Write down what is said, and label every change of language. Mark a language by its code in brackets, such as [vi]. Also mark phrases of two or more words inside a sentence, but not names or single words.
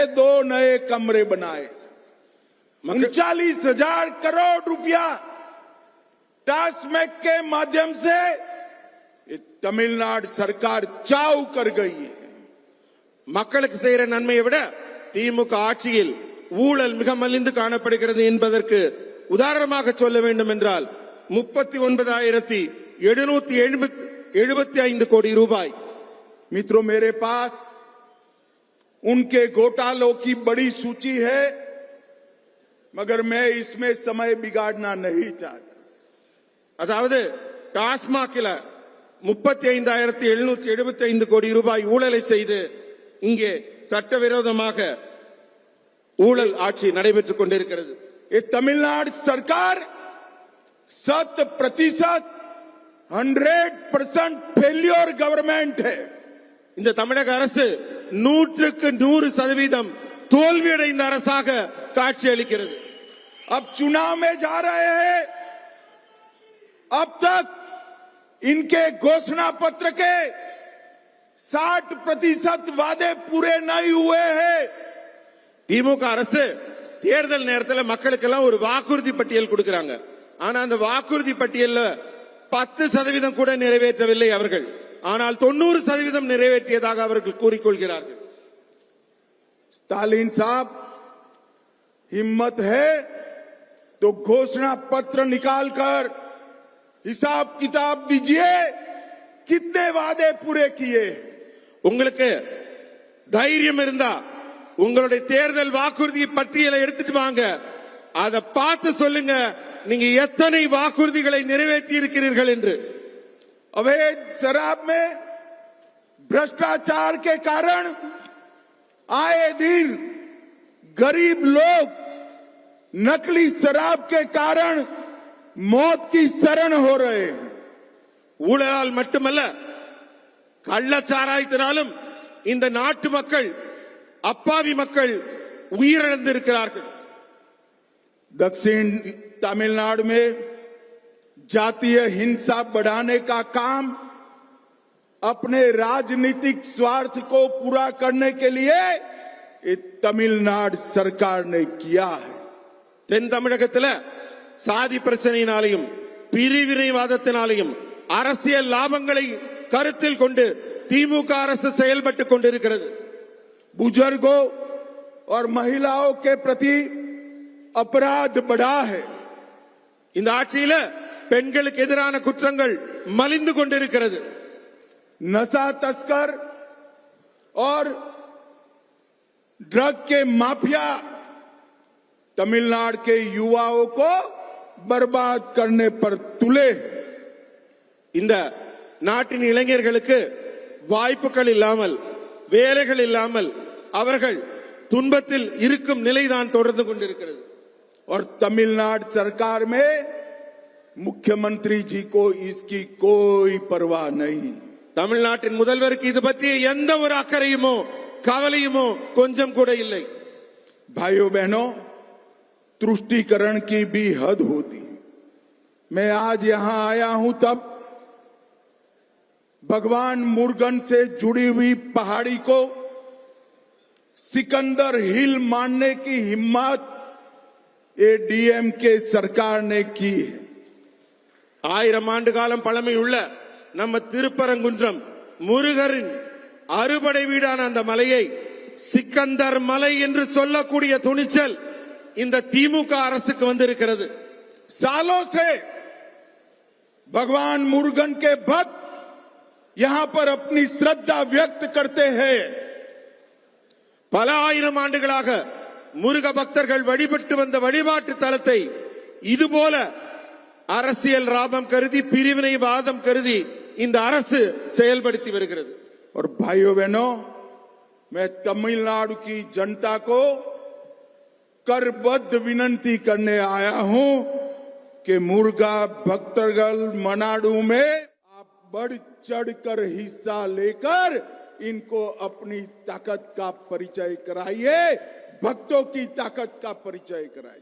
[hi] 2 नए कमरे बनाए। 39,000 करोड़ रुपया टास्मैक के माध्यम से ये तमिलनाडु सरकार चाव कर गई है। [ta] மக்களுக்கு செய்யற நன்மையை விட திமுக ஆட்சியில் ஊழல் மிக மலிந்து காணப்படுகிறது என்பதற்கு உதாரணமாக சொல்ல வேண்டும் என்றால் 39,775 கோடி ரூபாய்। [hi] मित्रों, मेरे पास उनके घोटालों की बड़ी सूची है, मगर मैं इसमें समय बिगाड़ना नहीं चाहता। [ta] அதாவது டாஸ்மாகில் 35,775 கோடி ரூபாய் ஊழலை செய்து இங்கே சட்டவிரோதமாக ஊழல் ஆட்சி நடைபெற்றுக் கொண்டிருக்கிறது। [hi] ये तमिलनाडु सरकार 100% 100% [en] failure government [hi] है। [ta] இந்த தமிழக அரசு 100% தோல்வியடைந்த அரசாக காட்சியளிக்கிறது। [hi] अब चुनाव में जा रहे हैं। अब तक इनके घोषणा पत्र के 60% वादे पूरे नहीं हुए हैं। [ta] திமுக அரசு தேர்தல் நேரத்தில் மக்களுக்கெல்லாம் ஒரு வாக்குறுதி பட்டியல் கொடுக்கறாங்க. ஆனா அந்த வாக்குறுதி பட்டியல்ல 10% கூட நிறைவேற்றவில்லை அவர்கள். ஆனால் 90% நிறைவேற்றியதாக அவர்கள் கூறிக்கொள்கிறார்கள்। [hi] स्टालिन साहब, हिम्मत है तो घोषणा पत्र निकालकर हिसाब किताब दीजिए, कितने वादे पूरे किए। [ta] உங்களுக்கு தைரியம் இருந்தா உங்களுடைய தேர்தல் வாக்குறுதி பட்டியலை எடுத்துட்டு வாங்க, அதை பார்த்து சொல்லுங்க நீங்க எத்தனை வாக்குறுதிகளை நிறைவேற்றி இருக்கிறீர்கள் என்று। [hi] अवैध शराब में भ्रष्टाचार के कारण आए दिन गरीब लोग नकली शराब के कारण मौत की शरण हो रहे हैं। [ta] ஊழலால் மட்டுமல்ல, கள்ளச்சாராயத்தினாலும் இந்த நாட்டு மக்கள், அப்பாவி மக்கள் உயிரிழந்திருக்கிறார்கள்। [hi] दक्षिण तमिलनाडु में जातीय हिंसा बढ़ाने का काम अपने राजनीतिक स्वार्थ को पूरा करने के लिए ये तमिलनाडु सरकार ने किया है। [ta] தென் தமிழகத்தில் சாதி பிரச்சனையினாலையும் பிரிவினைவாதத்தினாலையும் அரசியல் லாபங்களை கருத்தில் கொண்டு திமுக அரசு செயல்பட்டுக் கொண்டிருக்கிறது। [hi] बुजुर्गों और महिलाओं के प्रति अपराध बढ़ा है। [ta] இந்த ஆட்சியில பெண்களுக்கு எதிரான குற்றங்கள் மலிந்து கொண்டிருக்கிறது। [hi] नशा तस्कर और ड्रग के माफिया तमिलनाडु के युवाओं को बर्बाद करने पर तुले। [ta] இந்த நாட்டின் இளைஞர்களுக்கு வாய்ப்புகள் இல்லாமல், வேலைகள் இல்லாமல் அவர்கள் துன்பத்தில் இருக்கும் நிலைதான் தொடர்ந்து கொண்டிருக்கிறது। [hi] और तमिलनाडु सरकार में मुख्यमंत्री जी को इसकी कोई परवाह नहीं। [ta] தமிழ்நாட்டின் முதல்வருக்கு இது பற்றிய எந்த ஒரு அக்கறையுமோ கவலையுமோ கொஞ்சம் கூட இல்லை। [hi] भाइयों बहनों, तुष्टीकरण की भी हद होती। मैं आज यहां आया हूं तब भगवान मुरुगन से जुड़ी हुई पहाड़ी को सिकंदर हिल मानने की हिम्मत ये डीएमके सरकार ने की है। [ta] 1000 ஆண்டு காலம் பழமையுள்ள நம்ம திருப்பரங்குன்றம் முருகரின் அறுபடை வீடான அந்த மலையை சிக்கந்தர் மலை என்று சொல்லக்கூடிய துணிச்சல் இந்த திமுக அரசுக்கு வந்திருக்கிறது। [hi] सालों से भगवान मुरुगन के भक्त यहां पर अपनी श्रद्धा व्यक्त करते हैं। [ta] பல ஆயிரம் ஆண்டுகளாக முருக பக்தர்கள் வழிபட்டு வந்த வழிபாட்டு தலத்தை இதுபோல அரசியல் லாபம் கருதி, பிரிவினைவாதம் கருதி இந்த அரசு செயல்படுத்தி வருகிறது। [hi] और भाइयों बहनों, मैं तमिलनाडु की जनता को करबद्ध विनंती करने आया हूं कि [ta] முருக பக்தர்கள் மாநாடு [hi] में आप बढ़ चढ़कर हिस्सा लेकर इनको अपनी ताकत का परिचय कराइए, भक्तों की ताकत का परिचय कराइए।